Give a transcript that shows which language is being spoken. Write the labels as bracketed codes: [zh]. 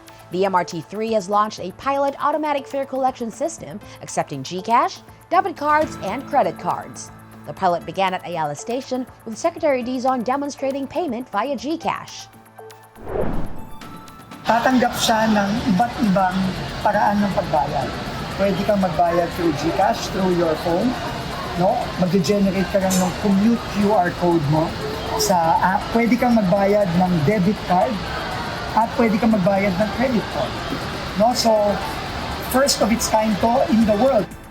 [en] The MRT-3 has launched a pilot automatic fare collection system accepting GCash, debit cards, and credit cards. The pilot began at Ayala Station with Secretary Dizon demonstrating payment via GCash. [tl] Tatanggap siya ng iba't ibang paraan ng pagbayad. Pwede kang magbayad [en] through GCash, through your phone. [tl] No? Mag-generate ka lang ng commute QR code mo sa app. Pwede kang magbayad ng debit card at pwede kang magbayad ng credit card. No? [en] So, first of its kind to in the world.